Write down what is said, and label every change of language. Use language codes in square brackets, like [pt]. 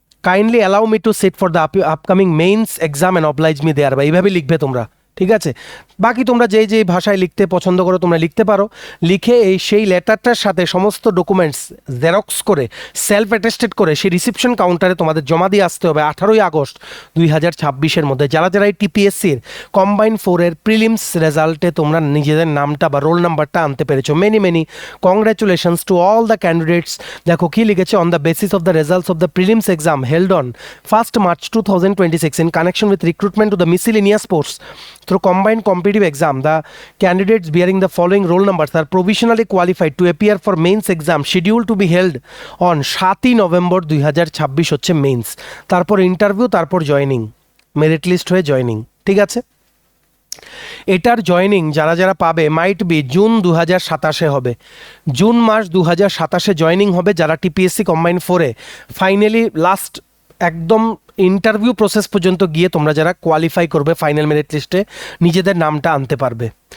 [en] Kindly allow me to sit for the upcoming mains exam and oblige me thereby. [bn] এইভাবে লিখবে তোমরা, ঠিক আছে? বাকি তোমরা যেই যেই ভাষায় লিখতে পছন্দ করো তোমরা লিখতে পারো। লিখে সেই লেটারটার সাথে সমস্ত ডকুমেন্টস জেরক্স করে সেলফ অ্যাটেস্টেড করে সেই রিসিপশন কাউন্টারে তোমাদের জমা দিয়ে আসতে হবে 18ই আগস্ট 2026 মধ্যে। যারা যারা এই টিপিএসসির কম্বাইন 4-এর প্রিলিমস রেজাল্টে তোমরা নিজেদের নামটা বা রোল নাম্বারটা আনতে পেরেছো। [en] Many congratulations to all the candidates. [bn] দেখো কি লিখেছে, [en] on the basis of the results of the prelims exam held on 1st March 2026 in connection with recruitment to the miscellaneous posts through combined competitive exam, the candidates bearing the following roll numbers are provisionally qualified to appear for mains exam scheduled to be held on 7ই November 2026 [bn] হচ্ছে means, তারপর interview, তারপর joining, merit list হয়ে joining, ঠিক আছে? এটার joining যারা যারা পাবে মাইট বি জুন 2027 হবে, জুন মাস 2027 জয়নিং হবে যারা টিপিএসসি কম্বাইন 4-এ ফাইনালি লাস্ট একদম ইন্টারভিউ প্রসেস পর্যন্ত গিয়ে তোমরা যারা কোয়ালিফাই করবে ফাইনাল মেরিট লিস্টে নিজেদের নামটা আনতে পারবে।